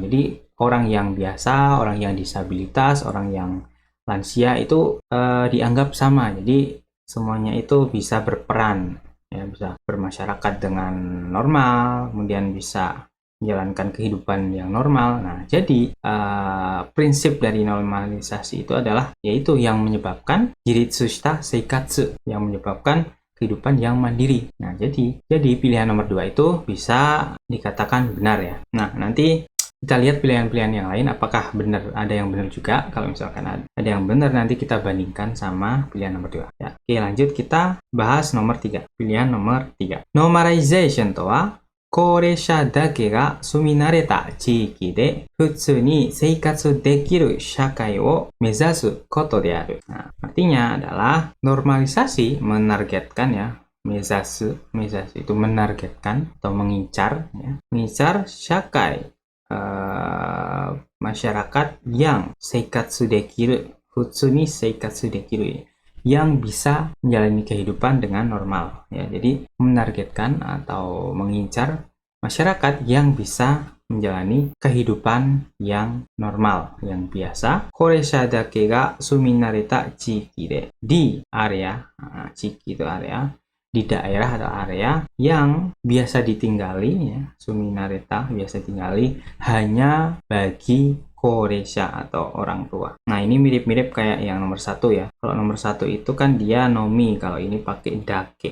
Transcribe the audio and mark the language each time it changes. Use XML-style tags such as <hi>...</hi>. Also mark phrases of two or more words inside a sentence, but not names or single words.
<id>Jadi orang yang biasa, orang yang disabilitas, orang yang lansia itu dianggap sama. Jadi semuanya itu bisa berperan ya, bisa bermasyarakat dengan normal, kemudian bisa menjalankan kehidupan yang normal. Nah, jadi prinsip dari normalisasi itu adalah yaitu yang menyebabkan</id> <ja>自立した生活,</ja> <id>yang menyebabkan kehidupan yang mandiri. Nah, jadi pilihan nomor 2 itu bisa dikatakan benar ya. Nah, nanti kita lihat pilihan-pilihan yang lain apakah benar, ada yang benar juga. Kalau misalkan ada yang benar nanti kita bandingkan sama pilihan nomor 2 ya. Oke, lanjut kita bahas nomor 3. Pilihan nomor 3.</id> <ja>ノーマライゼーションとは高齢者だけが住み慣れた地域で普通に生活できる社会を目指すことである.</ja> <id>Nah, artinya adalah normalisasi menargetkan ya. Mezasu itu menargetkan atau mengincar ya. Mengincar shakai masyarakat yang</id> <ja>生活できる、普通に生活できる,</ja> <id>yang bisa menjalani kehidupan dengan normal ya. Jadi menargetkan atau mengincar masyarakat yang bisa menjalani kehidupan yang normal, yang biasa.</id> <ja>高齢者だけが住み慣れた地域で,</ja> <id>di area, chiki itu area, di daerah atau area yang biasa ditinggali ya, suminareta biasa tinggali hanya bagi koreisha atau orang tua. Nah, ini mirip-mirip kayak yang nomor 1 ya. Kalau nomor 1 itu kan dia nomi, kalau ini pakai dake.</id>